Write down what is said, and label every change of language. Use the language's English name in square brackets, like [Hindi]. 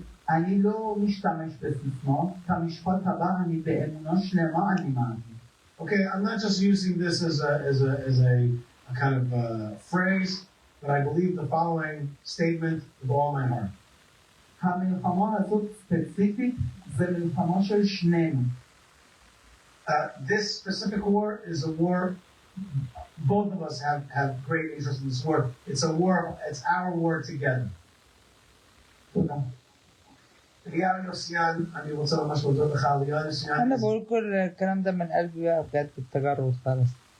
[Hebrew] אני לא משתמש בסיסמאות, המשפט הבא אני באמונה שלמה אני מאמין. [English] Okay, I'm not just using this as a kind of phrase, but I believe the following statement with all my heart. [Hebrew] המלחמה הזאת ספציפית זה מלחמה של שנינו. [English] This specific war is a war, both of us have great interest in this war. It's a war, it's our war together. [Hebrew] תודה. אליהו יוסיאן, אני רוצה ממש להודות לך, אליהו יוסיאן. [Arabic] انا بقول كل الكلام ده من قلبي بقى بجد بتجرد خالص.